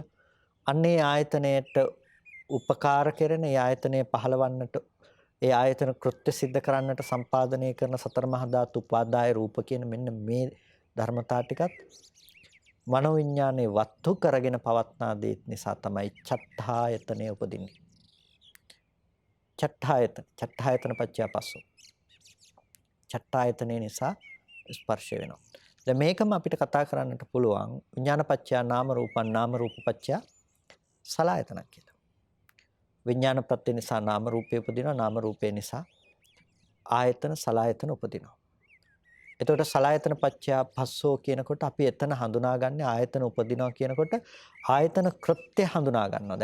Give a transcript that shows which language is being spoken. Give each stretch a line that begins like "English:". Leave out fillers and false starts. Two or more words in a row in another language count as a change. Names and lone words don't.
Sinhala: අන්නේ ආයතනයට උපකාර කෙරෙන ඒ ආයතනය පහළවන්නට ඒ ආයතන කෘත්‍ය સિદ્ધ කරන්නට සම්පාදනය කරන සතර මහා ධාතු උපාදාය රූප කියන මෙන්න මේ ධර්මතා ටිකත් මනෝවිඥානේ වත්තු කරගෙන පවත්නා දේ නිසා තමයි චත්තායතනය උපදින්නේ.
Pali: චට්ඨායතන. චට්ඨායතන පච්චය පස්සෝ.
Sinhala: චට්ඨායතනේ නිසා ස්පර්ශ වෙනවා. දැන් මේකම අපිට කතා කරන්නට පුළුවන්
Pali: විඥාන පච්චය නාම රූපං නාම රූප පච්චය සලආයතන
Sinhala: කියලා. විඥාන ප්‍රත්‍ය නිසා නාම රූපේ උපදිනවා නාම රූපේ නිසා ආයතන සලආයතන උපදිනවා. එතකොට
Pali: සලආයතන පච්චය පස්සෝ
Sinhala: කියනකොට අපි එතන හඳුනාගන්නේ ආයතන උපදිනවා කියනකොට ආයතන කෘත්‍ය හඳුනා ගන්නවා.